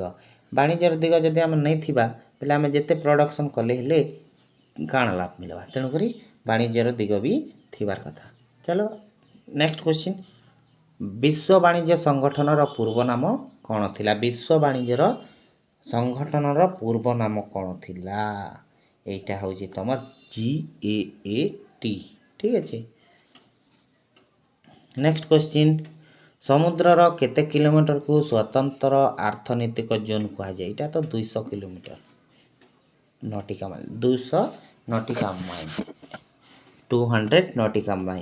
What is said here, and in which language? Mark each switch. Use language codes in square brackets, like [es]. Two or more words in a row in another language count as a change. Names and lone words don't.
[or] ବାଣିଜ୍ୟର ଦିଗ ଯଦି ଆମେ ନେଇଥିବା ବେଲେ ଆମେ ଯେତେ ପ୍ରଡକ୍ସନ୍ କଲେ ହେଲେ କାଣା ଲାଭ ମିଳିବା, ତେଣୁକରି ବାଣିଜ୍ୟର ଦିଗ ବି ଥିବାର କଥା। ଚलो [en] next question, [or] ବିଶ୍ୱ ବାଣିଜ୍ୟ ସଂଗଠନର ପୂର୍ବ ନାମ କ'ଣ ଥିଲା? ବିଶ୍ୱ ବାଣିଜ୍ୟର ସଂଗଠନର ପୂର୍ବ ନାମ କ'ଣ ଥିଲା? [bn] এইটা [or] ହେଉଛି [bn] তোমার GAAT। ঠিক আছে। [en] next question, [or] ସମୁଦ୍ରର କେତେ କିଲୋମିଟରକୁ ସ୍ୱତନ୍ତ୍ର ଆର୍ଥନୈତିକ ଜୋନ୍ କୁହାଯାଏ? ଏଇଟା ତ 200 [en] kilometre nautical mile, [or] 200 [en] nautical mile, [or] 200 [en] nautical mile.